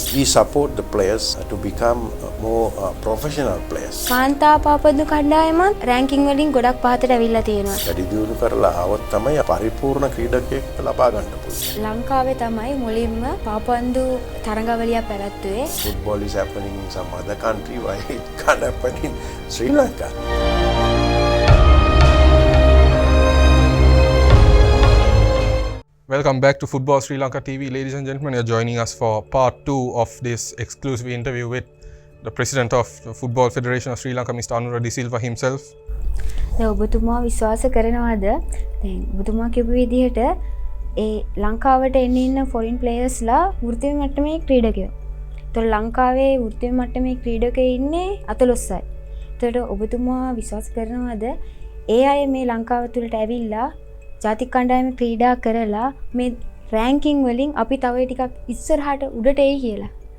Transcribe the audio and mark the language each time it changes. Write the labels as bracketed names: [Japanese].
[English] support the players to become more professional players. [Sinhala] කාන්තා පාපොද්දු කණ්ඩායමත් ranking වලින් ගොඩක් පහතට ඇවිල්ලා තියෙනවා. වැඩි දියුණු කරලා આવොත් තමයි පරිපූර්ණ ක්‍රීඩකයෙක් ලබා ගන්න පුළුවන්. ලංකාවේ තමයි මුලින්ම පාපොන්දු තරඟවලියක් පැවැත්වුවේ. [English] Football is happening in some other country, why it can't happen in Sri Lanka? Welcome back to Football Sri Lanka TV. Ladies and gentlemen, you're joining us for part 2 of this exclusive interview with the President of the Football Federation of Sri Lanka, Mr. Anura De Silva himself. [Sinhala] ඔබතුමා විශ්වාස කරනවාද දැන් ඔබතුමා කියපු විදිහට ඒ ලංකාවට එන්නේ ඉන්න ෆොරින් ප්ලේයර්ස්ලා වෘත්තීය මට්ටමේ ක්‍රීඩකයෝ. ඒතර ලංකාවේ වෘත්තීය මට්ටමේ ක්‍රීඩකයෝ ඉන්නේ 14යි. ඒතර ඔබතුමා විශ්වාස කරනවාද ඒ අය මේ ලංකාව තුලට ඇවිල්ලා ජාතික කණ්ඩායමේ ක්‍රීඩා කරලා මේ රෑන්කින් වලින් අපි තව ටිකක් ඉස්සරහට උඩට එයි කියලා.